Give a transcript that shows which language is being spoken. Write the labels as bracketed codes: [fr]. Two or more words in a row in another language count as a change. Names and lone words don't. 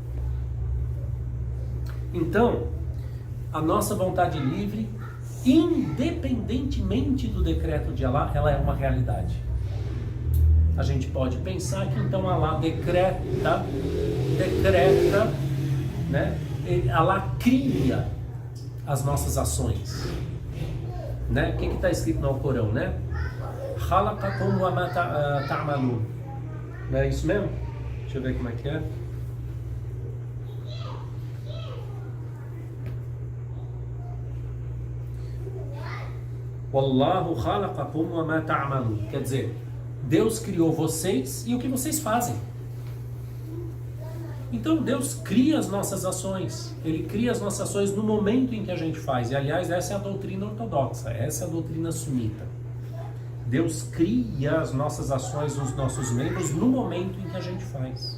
[pt] Então, a nossa vontade livre, independentemente do decreto de Allah, ela é uma realidade. A gente pode pensar que então Allah decreta, né? Allah cria as nossas ações, né? O que está escrito no Alcorão, né? [ar] خلقكم وما تعملون. [pt] Não é isso mesmo? Deixa eu ver como é que é. [ar] والله خلقكم وما تعملون. [pt] Quer dizer, Deus criou vocês e o que vocês fazem. Então Deus cria as nossas ações. Ele cria as nossas ações no momento em que a gente faz. E aliás, essa é a doutrina ortodoxa, essa é a doutrina sunita. Deus cria as nossas ações, os nossos membros no momento em que a gente faz.